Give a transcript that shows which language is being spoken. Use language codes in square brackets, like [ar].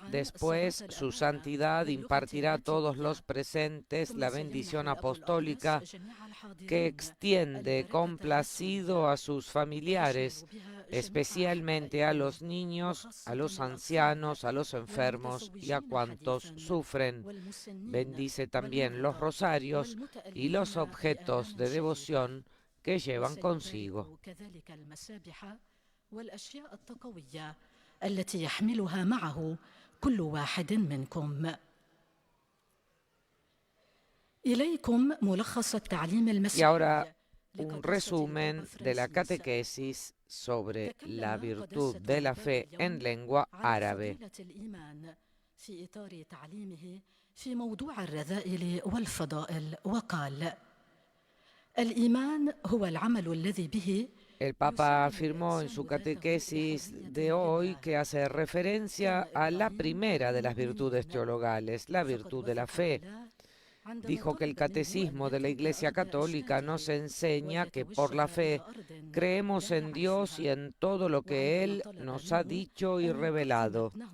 [es] Después, su santidad impartirá a todos los presentes la bendición apostólica que extiende complacido a sus familiares, especialmente a los niños, a los ancianos, a los enfermos y a cuantos sufren. Bendice también los rosarios y los objetos de devoción que llevan consigo. [ar] والأشياء التقوية التي يحملها معه كل واحد منكم. إليكم ملخص التعليم المسيحي. [es] Y ahora un resumen de la catequesis sobre la virtud de la fe en lengua árabe. [ar] في إطار تعليمه في موضوع الرذائل والفضائل وقال: الإيمان هو العمل الذي به. [es] El Papa afirmó en su catequesis de hoy que hace referencia a la primera de las virtudes teologales, la virtud de la fe. Dijo que el catecismo de la Iglesia Católica nos enseña que por la fe creemos en Dios y en todo lo que Él nos ha dicho y revelado.